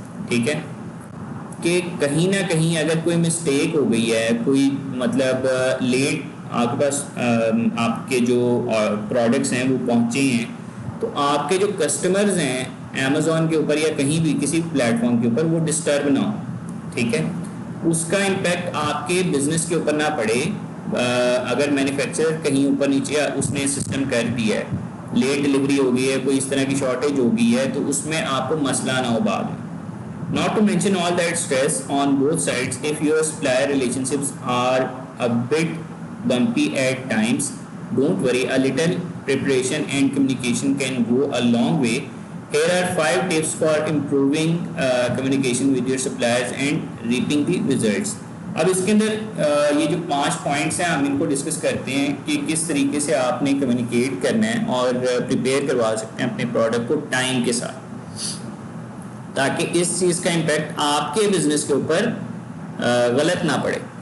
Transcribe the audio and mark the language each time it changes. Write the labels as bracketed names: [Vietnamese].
[Urdu] ٹھیک ہے, کہ کہیں نہ کہیں اگر کوئی مسٹیک ہو گئی ہے, کوئی مطلب لیٹ آپ کے پاس آپ کے جو پروڈکٹس ہیں وہ پہنچے ہیں, تو آپ کے جو کسٹمرز ہیں امیزون کے اوپر یا کہیں بھی کسی پلیٹ فارم کے اوپر وہ ڈسٹرب نہ ہو. ٹھیک ہے, اس کا امپیکٹ آپ کے بزنس کے اوپر نہ پڑے. اگر مینوفیکچرر کہیں اوپر نیچے اس نے سسٹم کر دیا ہے, لیٹ ڈلیوری ہو گئی ہے, کوئی اس طرح کی شارٹیج ہو گئی ہے, تو اس میں آپ کو مسئلہ نہ ہو بعد میں. [English] Not to mention all that stress on both sides if your supplier relationships are a bit bumpy at times. Don't worry, a little preparation and communication can go a long way. Here are 5 tips for improving communication with your suppliers and reaping the results. [Urdu] اب اس کے اندر یہ جو 5 points ہیں ہم ان کو discuss کرتے ہیں کہ کس طریقے سے آپ نے کمیونیکیٹ کرنا ہے اور پریپیئر کروا سکتے ہیں اپنے پروڈکٹ کو ٹائم کے ساتھ, تاکہ اس چیز کا امپیکٹ آپ کے بزنس کے اوپر غلط نہ پڑے.